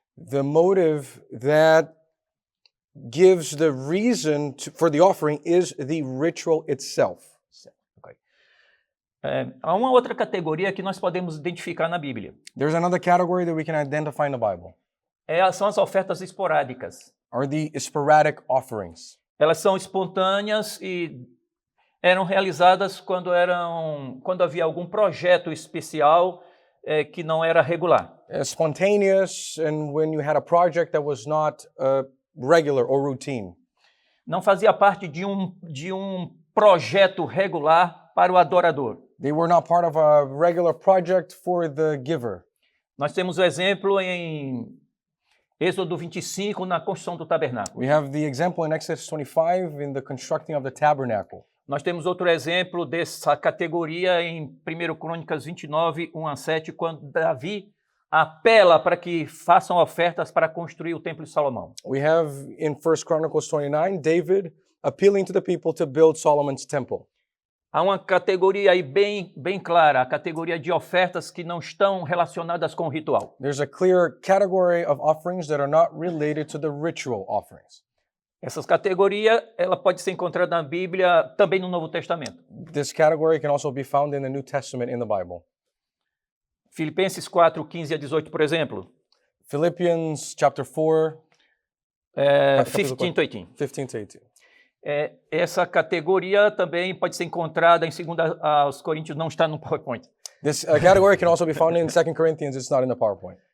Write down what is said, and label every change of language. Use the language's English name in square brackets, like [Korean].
[English] The motive that gives the reason for the offering is the ritual itself. Okay. [Portuguese] Há uma outra categoria que nós podemos identificar na Bíblia. [English] There's another category that we can identify in the Bible. [Portuguese] São as ofertas esporádicas. [English] Are the sporadic offerings. [Portuguese] Elas são espontâneas e eram realizadas quando havia algum projeto especial que não era regular. [English] Spontaneous, and when you had a project that was not regular or routine. [Portuguese] Não fazia parte de um projeto regular para o adorador. [English] They were not part of a regular project for the giver. [Portuguese] Nós temos o exemplo em Êxodo 25 na construção do tabernáculo. [English] We have the example in Exodus 25 in the constructing of the tabernacle. [Portuguese] Nós temos outro exemplo dessa categoria em 1 Crônicas 29, 1-7, quando Davi apela para que façam ofertas para construir o Templo de Salomão. [English] We have in 1 Chronicles 29, David appealing to the people to build Solomon's temple. [Portuguese] Há uma categoria aí bem clara, a categoria de ofertas que não estão relacionadas com o ritual. [English] There's a clear category of offerings that are not related to the ritual offerings. [Portuguese] Essa categoria, ela pode ser encontrada na Bíblia, também no Novo Testamento. [English] This category can also be found in the New Testament in the Bible. [Portuguese] Filipenses 4, 15-18, por exemplo. [English] Philippians chapter 4, 15 to 18. 15 to 18. [Portuguese] Essa categoria também pode ser encontrada em 2 Coríntios, não está no PowerPoint. [English] This category can also be found in 2 Corinthians, it's not in the PowerPoint.